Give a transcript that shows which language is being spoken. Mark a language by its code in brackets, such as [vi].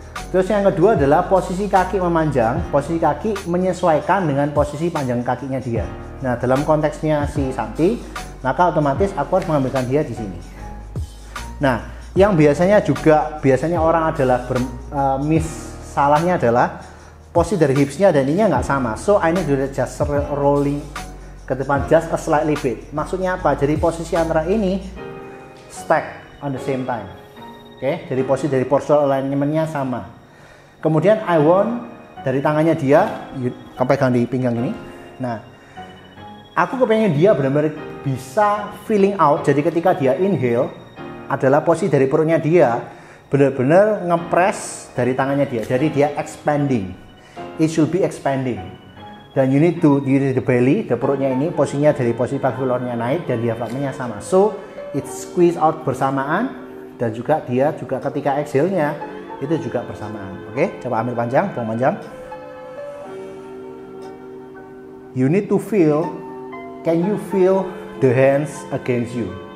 [id] Terus yang kedua adalah posisi kaki memanjang. Posisi kaki menyesuaikan dengan posisi panjang kakinya dia. Nah, dalam konteksnya si Santi, maka otomatis aku harus mengambilkan dia di sini. Nah, yang biasanya orang adalah salahnya adalah posisi dari hipsnya dan ininya nggak sama. [en] So I need to just rolling [id] ke depan [en] just a slightly bit. [id] Maksudnya apa? Jadi posisi antara ini [en] stack on the same time. [id] Oke, jadi posisi dari postural alignment-nya sama. Kemudian [en] I want [id] dari tangannya dia pegang di pinggang ini. Nah, aku kepengen dia benar-benar bisa [en] feeling out. [id] Jadi ketika dia inhale adalah posisi dari perutnya dia benar-benar ngepres dari tangannya dia. Jadi dia expanding. [en] It should be expanding. [id] Dan [en] you need the belly, the [id] perutnya ini posisinya dari posisi pelvic floor-nya naik dan diafragmanya sama. [en] So it squeeze out [id] bersamaan dan juga dia juga ketika exhale-nya itu juga bersamaan. Oke, coba ambil panjang, buang panjang. [en] You need to feel, can you feel the hands against you?